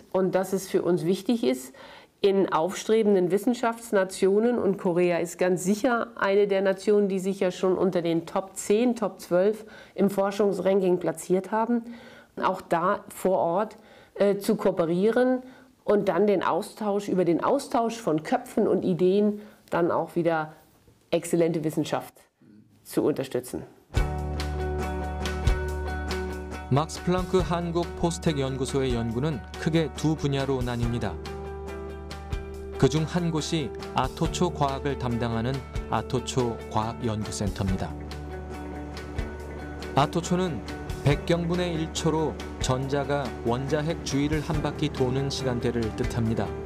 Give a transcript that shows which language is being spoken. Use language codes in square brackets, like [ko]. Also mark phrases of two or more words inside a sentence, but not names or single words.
[de] Und dass es für uns wichtig ist, in aufstrebenden Wissenschaftsnationen, und Korea ist ganz sicher eine der Nationen, die sich ja schon unter den Top 10, Top 12 im Forschungsranking platziert haben, auch da vor Ort zu kooperieren und dann über den Austausch von Köpfen und Ideen dann auch wieder exzellente Wissenschaft zu unterstützen. [ko] 막스 플랑크 한국 포스텍 연구소의 연구는 크게 두 분야로 나뉩니다. 그중 한 곳이 아토초 과학을 담당하는 아토초 과학연구센터입니다. 아토초는 100경분의 1초로 전자가 원자핵 주위를 한 바퀴 도는 시간대를 뜻합니다.